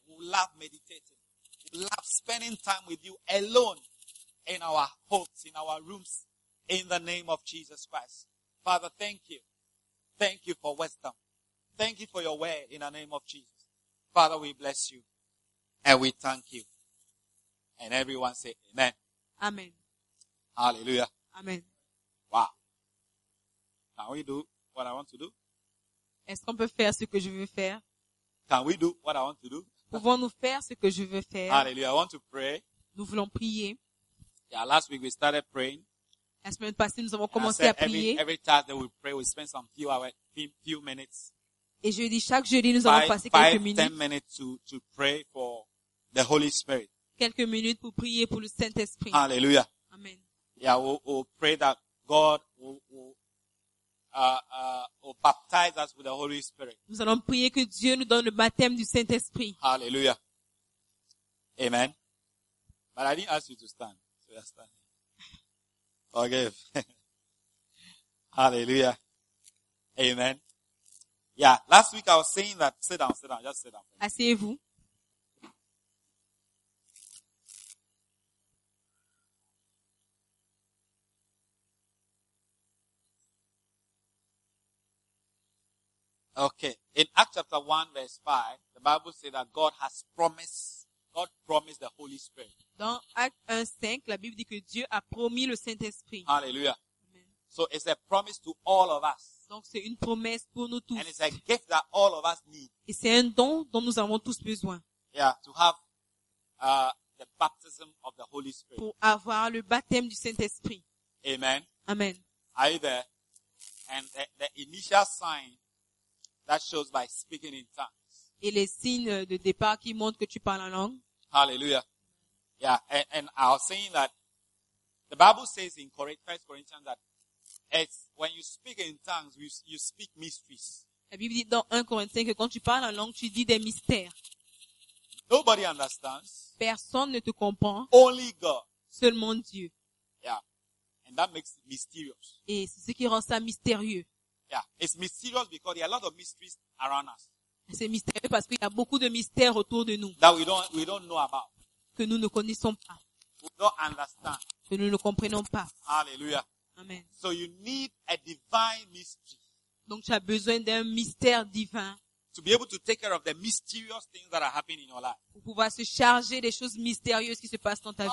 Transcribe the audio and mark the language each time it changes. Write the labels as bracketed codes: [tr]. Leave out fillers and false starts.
[en] We will love meditating. We will love spending time with you alone in our homes, in our rooms, in the name of Jesus Christ. Father, thank you. Thank you for wisdom. Thank you for your word in the name of Jesus. Father, we bless you and we thank you. And everyone say amen. Amen. Hallelujah. Amen. Wow. Can we do what I want to do? [fr] Est-ce qu'on peut faire ce que je veux faire? [en] Can we do what I want to do? [fr] Pouvons-nous faire ce que je veux faire? [en] Hallelujah. I want to pray. [fr] Nous voulons prier. [en] Yeah, last week we started praying. [fr] La semaine passée, nous avons commencé [en] said, [fr] à prier. [en] Every Thursday we pray, we spend some few hours, few minutes. [fr] Et je dis chaque jeudi, nous allons passer quelques minutes. [en] 5-10 minutes to pray for the Holy Spirit. [fr] Quelques minutes pour prier pour le Saint-Esprit. Hallelujah. Amen. [en] Yeah, we'll pray that God will baptize us with the Holy Spirit. [fr] Nous allons prier que Dieu nous donne le baptême du Saint-Esprit. [en] Hallelujah. Amen. But I didn't ask you to stand. So you're standing. Okay. Hallelujah. Amen. Yeah, last week I was saying that, sit down, just sit down. [fr] Asseyez-vous. [en] Okay, in Acts chapter 1 verse 5, the Bible says that God promised the Holy Spirit. [fr] Dans Acte 1, 5, la Bible dit que Dieu a promis le Saint-Esprit. Hallelujah. Amen. [en] So it's a promise to all of us. [fr] Donc c'est une promesse pour nous tous. [en] And it's a gift that all of us need. [fr] Et c'est un don dont nous avons tous besoin. [en] Yeah, to have the baptism of the Holy Spirit. [fr] Pour avoir le baptême du Saint-Esprit. Amen. Amen. [en] Are you there? And the initial sign that shows by speaking in tongues. [fr] Et les signes de départ qui montrent que tu parles en langue. Hallelujah. [en] Yeah, and I was saying that the Bible says in 1 Corinthians that it's when you speak in tongues, you speak mysteries. [fr] La Bible dit dans 1 Corinthiens que quand tu parles en langue, tu dis des mystères. [en] Nobody understands. [fr] Personne ne te comprend. [en] Only God. [fr] Seulement Dieu. [en] Yeah, and that makes it mysterious. [fr] Et c'est ce qui rend ça mystérieux. [en] Yeah, it's mysterious because there are a lot of mysteries around us. [fr] C'est mystérieux parce qu'il y a beaucoup de mystères autour de nous. [en] That we don't know about. [fr] Que nous ne connaissons pas. [en] We don't understand. [fr] Que nous ne comprenons pas. Hallelujah. Amen. [en] So you need a divine mystery. [fr] Donc tu as besoin d'un mystère divin. [en] To be able to take care of the mysterious things that are happening in your life. [fr] Pour pouvoir se charger des choses mystérieuses qui se passent dans ta vie.